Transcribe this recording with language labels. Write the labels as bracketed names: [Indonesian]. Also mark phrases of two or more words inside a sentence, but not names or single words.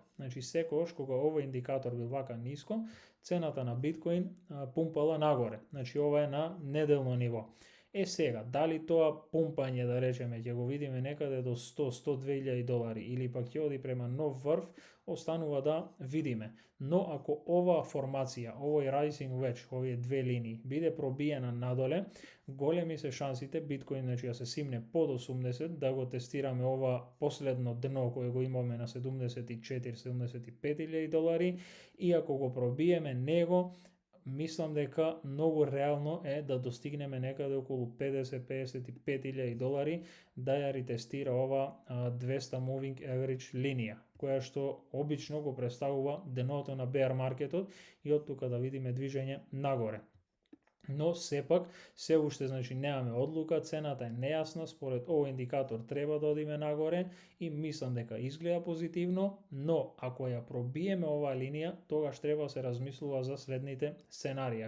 [Macedonian] Значи секогаш кога овој индикатор бил вака ниско, цената на биткоин пумпала нагоре. Значи ова е на неделно ниво. Сега, дали тоа пумпање, да речеме, ќе го видиме некаде до 100-102.000 долари или пак ќе оди према нов врв, останува да видиме. Но ако оваа формација, овој [English] rising wedge, [Macedonian] овие две линии, биде пробиена надоле, големи се шансите биткоин да се симне под 80, да го тестираме ова последно дно кое го имаме на 74-75.000 долари, и ако го пробиеме него, мислам дека многу реално е да достигнеме некаде околу 50-55.000 долари да ја ретестира ова 200 [English] moving average [Macedonian] линија, која што обично го представува дното на bear маркетот и од тука да видиме движење нагоре. Но сепак се уште немаме одлука, цената е нејасна, според овој индикатор треба да одиме нагоре и мислам дека изгледа позитивно, но ако ја пробиеме оваа линија, тогаш треба да се размислува за следните сценарија.